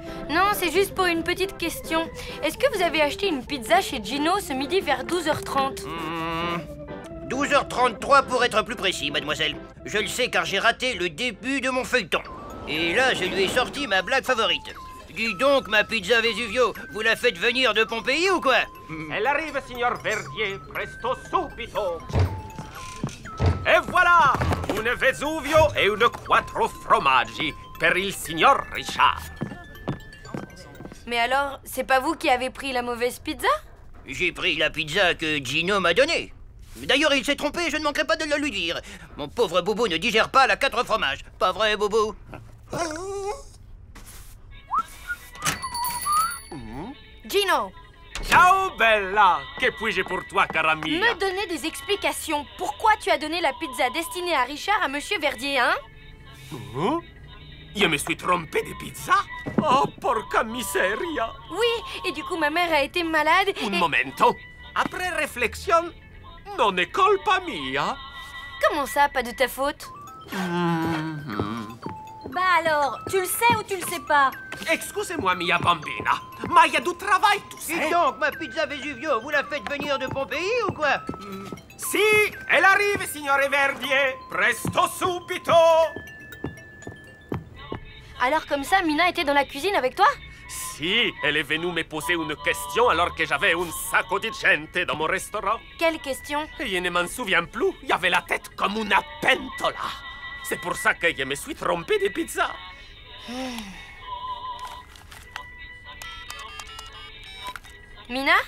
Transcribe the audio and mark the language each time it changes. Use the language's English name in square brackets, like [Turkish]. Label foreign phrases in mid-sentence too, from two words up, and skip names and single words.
[French] Non, c'est juste pour une petite question. Est-ce que vous avez acheté une pizza chez Gino ce midi vers 12h30? 12h33 pour être plus précis, mademoiselle. Je le sais car j'ai raté le début de mon feuilleton. Et là, je lui ai sorti ma blague favorite. Dis donc, ma pizza Vesuvio, vous la faites venir de Pompéi ou quoi? Elle arrive, [Italian] signor Verdier, presto subito. E voilà, une Vesuvio e une quattro formaggi per il signor Richard. [French] Mais alors, c'est pas vous qui avez pris la mauvaise pizza? J'ai pris la pizza que Gino m'a donnée. D'ailleurs, il s'est trompé, je ne manquerai pas de le lui dire. Mon pauvre Bobo ne digère pas la 4 fromages. Pas vrai, Bobo? Gino, [Italian] Ciao, bella. [French] Che puis-je pour toi, [Italian] cara mia? [French] me donner des explications. Pourquoi tu as donné la pizza destinée à Richard à Monsieur Verdier, hein? Je me suis trompé de pizza? [Italian] Oh, porca miseria. [French] Oui, et du coup, ma mère a été malade [Italian] Un [French] et... momento. Après réflexion, [Italian] non è colpa mia. [French] Comment ça, pas de ta faute? Bah alors, tu le sais ou tu le sais pas? Excusez-moi, [Italian] mia bambina, ma [French] il y a du travail, tu sais. Dis donc, ma pizza Vesuvio, vous la faites venir de Pompéi ou quoi? Si, elle arrive, [Italian] signore Verdier. Presto subito. [French] Alors comme ça, Mina était dans la cuisine avec toi? Si, elle est venue me poser une question alors que j'avais [Italian] un sacco di gente [French] dans mon restaurant. Quelle question? Et je ne m'en souviens plus. Il y avait la tête comme une pentola. C'est pour ça que je me suis trompé de pizza. Mina?